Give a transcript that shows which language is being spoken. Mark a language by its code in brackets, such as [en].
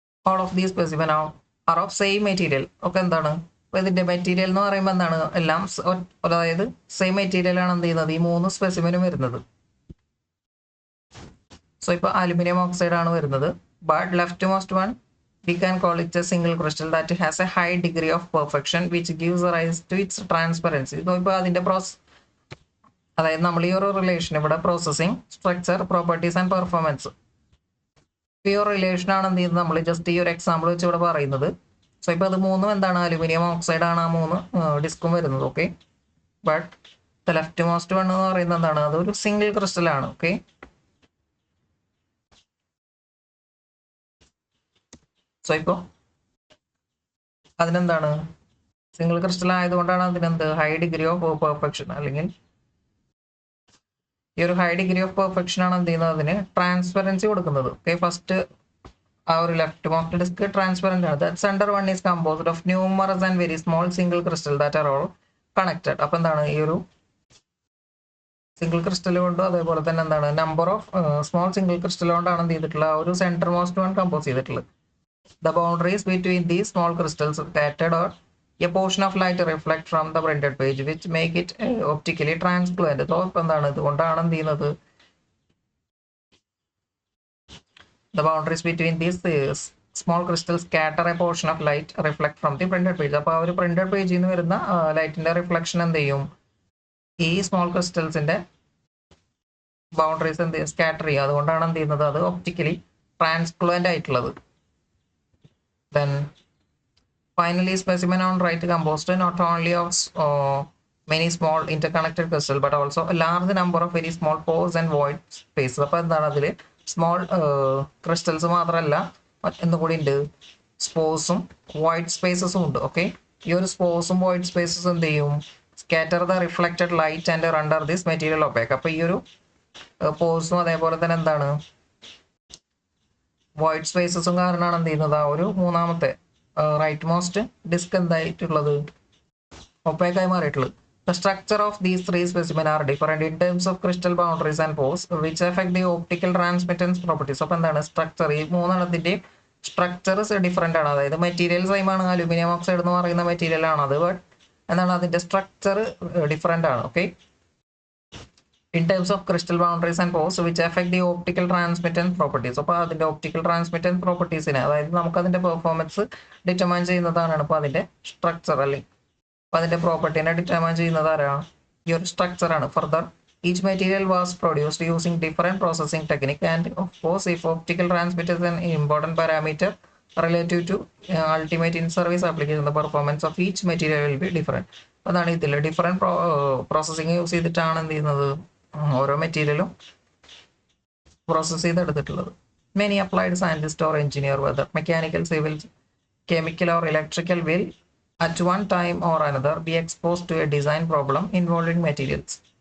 [en] All of these specimen are of same material. [ml] ഒക്കെ എന്താണ്, അപ്പോൾ ഇതിൻ്റെ മെറ്റീരിയൽ എന്ന് പറയുമ്പോൾ എന്താണ്, എല്ലാം അതായത് സെയിം മെറ്റീരിയലാണ് എന്ത് ചെയ്യുന്നത്, ഈ 3 സ്പെസിമെനും വരുന്നത്. സോ ഇപ്പോൾ അലുമിനിയം ഓക്സൈഡ് ആണ് വരുന്നത്. [en] But left most one we can call it a single crystal that has a high degree of perfection which gives rise to its transparency. [ml] ഇപ്പോൾ അതിൻ്റെ അതായത് നമ്മൾ ഈ ഒരു റിലേഷൻ ഇവിടെ processing, structure, properties and performance, ഈ ഒരു റിലേഷൻ ആണ് എന്ത് ചെയ്യുന്നത്, നമ്മൾ ജസ്റ്റ് ഈ ഒരു എക്സാമ്പിൾ വെച്ച് ഇവിടെ പറയുന്നത്. സോ ഇപ്പോൾ അത് 3 എന്താണ്, അലുമിനിയം ഓക്സൈഡ് ആണ് ആ 3 ഡിസ്കും വരുന്നത്. Okay, but the left most one എന്ന് പറയുന്നത് എന്താണ്, അതൊരു സിംഗിൾ ക്രിസ്റ്റൽ ആണ്. ഓക്കെ, സോ ഇപ്പോൾ അതിനെന്താണ്, സിംഗിൾ ക്രിസ്റ്റൽ ആയതുകൊണ്ടാണ് അതിനെന്ത് ഹൈ ഡിഗ്രി ഓഫ് പെർഫെക്ഷൻ, അല്ലെങ്കിൽ ഈ ഒരു ഹൈ ഡിഗ്രി ഓഫ് പെർഫെക്ഷൻ ആണ് എന്ത് ചെയ്യുന്നത്, അതിന് ട്രാൻസ്പെറൻസി കൊടുക്കുന്നത്. ഓക്കെ, ഫസ്റ്റ് ആ ഒരു ലെഫ്റ്റ് മോസ്റ്റ് ഡിസ്ക് ട്രാൻസ്പെറന്റ് ആണ്. [en] That center one is composed of numerous and very small single crystal that are all connected. [ml] അപ്പോൾ എന്താണ്, ഈ ഒരു സിംഗിൾ ക്രിസ്റ്റൽ കൊണ്ടും അതേപോലെ തന്നെ എന്താണ് number of small single crystal കൊണ്ടാണ് എന്ത് ചെയ്തിട്ടുള്ളത്, ആ ഒരു സെന്റർ മോസ്റ്റ് വൺ കമ്പോസ് ചെയ്തിട്ടുള്ളത്. [en] The boundaries between these small crystals scattered or a portion of light reflect from the printed page which make it optically translucent. So [ml] എന്താണ്, ഇതുകൊണ്ടാണ് എന്ത് ചെയ്യുന്നത്, [en] the boundaries between these small crystals scatter a portion of light reflect from the printed page. [ml] അപ്പോൾ ആ ഒരു printed പേജിൽ നിന്ന് വരുന്ന ലൈറ്റിന്റെ റിഫ്ലക്ഷൻ എന്ത് ചെയ്യും, ഈ സ്മോൾ ക്രിസ്റ്റൽസിന്റെ ബൗണ്ടറീസ് എന്ത് ചെയ്യും, സ്കാറ്റർ ചെയ്യും. അതുകൊണ്ടാണ് എന്ത് ചെയ്യുന്നത്, അത് ഒപ്റ്റിക്കലി ട്രാൻസ്പ്ലുവൻ്റ് ആയിട്ടുള്ളത്. [en] Then finally specimen on right composed not only of many small interconnected crystals but also a large number of very small pores and void spaces. [ml] അപ്പോൾ എന്താണ്, അതിൽ സ്മോൾ ക്രിസ്റ്റൽസ് മാത്രമല്ല എന്തുകൂടി ഉണ്ട്, സ്പോസും വോയിഡ് സ്പേസസും ഉണ്ട്. ഓക്കെ, ഈ ഒരു സ്പോസും വോയിഡ് സ്പേസസും എന്ത് ചെയ്യും, [en] Scatter the reflected light and render this material opaque. [ml] അപ്പോൾ ഈ ഒരു പോസും അതേപോലെ തന്നെ എന്താണ് വോയിഡ് സ്പേസസും കാരണമാണ് എന്ത് ചെയ്യുന്നത്, ആ ഒരു മൂന്നാമത്തെ right most disk എന്തായിട്ടുള്ളത്, ഒപ്പാക്കായി മാറിയിട്ടുള്ളത്. [en] The structure of these 3 specimens are different in terms of crystal boundaries and pores which affect the optical transmittance properties. [ml] അപ്പോൾ എന്താണ്, സ്ട്രക്ചർ, ഈ 3 സ്ട്രക്ചർസ് ഡിഫറെൻ്റ് ആണ്. അതായത് മെറ്റീരിയൽ സെയിം ആണ്, അലുമിനിയം ഓക്സൈഡ് എന്ന് പറയുന്ന മെറ്റീരിയൽ ആണ് അത്, ബട്ട് എന്താണ് അതിൻ്റെ സ്ട്രക്ചർ ഡിഫറെൻ്റ് ആണ്. Okay, [en] in terms of crystal boundaries and pores which affect the optical transmittance properties. [ml] അപ്പോൾ അതിൻ്റെ ഒപ്റ്റിക്കൽ ട്രാൻസ്മിറ്റൻസ് പ്രോപ്പർട്ടീസിനെ, അതായത് നമുക്കതിൻ്റെ പെർഫോമൻസ് ഡിറ്റർമൈൻ ചെയ്യുന്നതാണ്. അപ്പോൾ അതിൻ്റെ സ്ട്രക്ചർ അല്ലെങ്കിൽ അപ്പോൾ അതിൻ്റെ പ്രോപ്പർട്ടീനെ ഡിറ്റർമൈൻ ചെയ്യുന്നത് ആരാണ്, ഈ ഒരു സ്ട്രക്ചറാണ്. [en] Further each material was produced using different processing technique and of course if optical transmittance is an important parameter relative to ultimate in service application, the performance of each material will be different. [ml] അതാണ് ഇതിൽ different processing use ചെയ്തിട്ടാണ് എന്ത് ചെയ്യുന്നത്, ഓരോ മെറ്റീരിയലും process ചെയ്തെടുത്തിട്ടുള്ളത്. [en] Many applied scientist or engineer whether mechanical, civil, chemical or electrical will at one time or another be expose to a design problem involving materials.